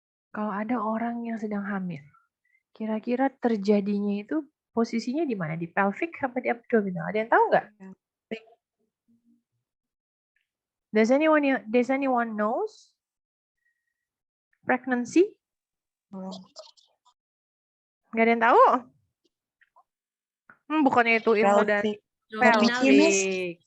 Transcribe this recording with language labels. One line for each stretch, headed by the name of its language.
Indonesian: Kalau ada orang yang sedang hamil, kira-kira terjadinya itu posisinya di mana? Di pelvic atau di abdominal? Ada yang tahu nggak?
English: Does anyone knows pregnancy?
Indonesian: Nggak ada yang tahu? Bukannya itu ilmu dari pelvic.